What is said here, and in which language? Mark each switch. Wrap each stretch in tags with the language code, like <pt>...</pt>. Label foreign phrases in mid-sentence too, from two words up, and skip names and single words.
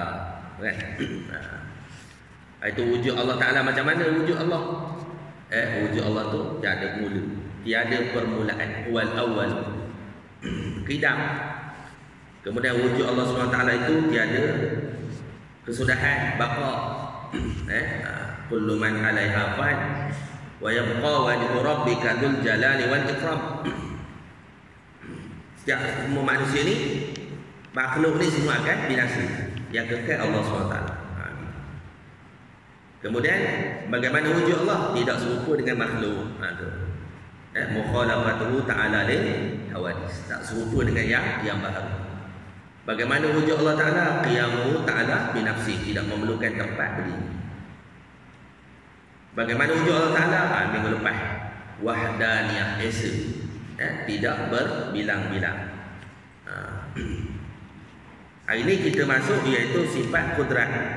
<ms>Kan? Itu wujud Allah Taala. Macam mana wujud Allah? Wujud Allah tu tiada mula, tiada permulaan,</ms> <ar>والأول.</ar> <ms>Qidam. Kemudian wujud Allah SWT itu tiada kesudahan, baqa.</ms> <ar>كل من عليها فان ويبقى وجه ربك ذو الجلال والإكرام.</ar> <ms>Setiap semua manusia ni, makhluk ni semua akan binasa. Yang kekal Allah SWT. Kemudian bagaimana wujud Allah? Tidak serupa dengan makhluk.</ms> <ar>مخالفته تعالى للحوادث,</ar> <ms>tak serupa dengan yang baharu. Bagaimana wujud Allah Ta'ala?</ms> <ar>قيامه تعالى بنفسه,</ar> <ms>tidak memerlukan tempat berdiri. Bagaimana wujud Allah Ta'ala? Minggu lepas, wahdaniyah, esa, tidak berbilang-bilang. Hari ini kita masuk iaitu sifat kudrat.</ms>